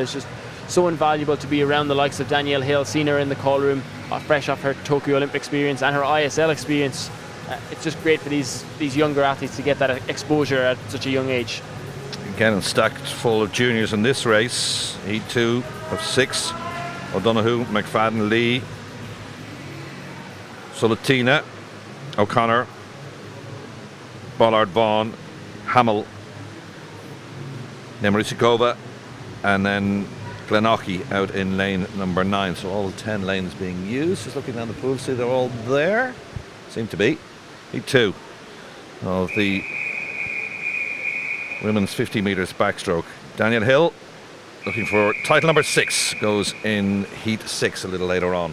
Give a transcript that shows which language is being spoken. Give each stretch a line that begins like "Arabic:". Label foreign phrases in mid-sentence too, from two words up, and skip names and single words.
English: It's just so invaluable to be around the likes of Danielle Hill, seeing her in the call room, fresh off her Tokyo Olympic experience and her ISL experience. It's just great for these younger athletes to get that exposure at such a young age. Again, stacked full of juniors in this race. Heat 2 of 6. O'Donoghue, McFadden, Lee, Sulatina, O'Connor, Bollard, Vaughan, Hamill, Nemrisikova, and then Glenochy out in lane number 9. So all 10 lanes being used. Just looking down the pool, see they're all there. Seem to be. Heat 2 of the women's 50 metres backstroke. Daniel Hill, looking for title number 6, goes in heat 6 a little later on.